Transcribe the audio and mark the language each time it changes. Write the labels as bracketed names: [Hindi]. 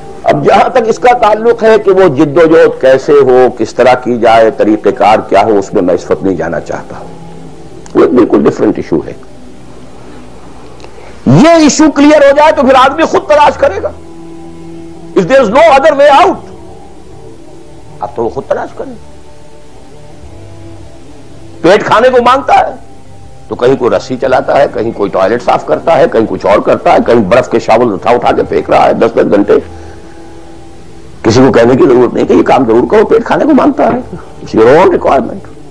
[Urdu] اب جہاں تک اس کا تعلق ہے کہ وہ جد و جہد کیسے ہو، کس طرح کی جائے، طریقہ کار کیا ہو، اس میں میں اس وقت نہیں جانا چاہتا. وہ ایک بالکل ڈفرینٹ ایشو ہے. یہ ایشو کلیئر ہو جائے تو پھر آدمی خود تلاش کرے گا. [English] If there is no other way out, [Urdu] اب تو وہ خود تلاش کرے. پیٹ کھانے کو مانگتا ہے تو کہیں کوئی رسی چلاتا ہے، کہیں کوئی ٹوائلٹ صاف کرتا ہے، کہیں کچھ اور کرتا ہے، کہیں برف کے شاول اٹھا کے پھینک رہا ہے 10 گھنٹے. کسی کو کہنے کی ضرورت نہیں کہ یہ کام ضرور کرو، پیٹ کھانے کو مانگتا ہے. [English] It's your own requirement.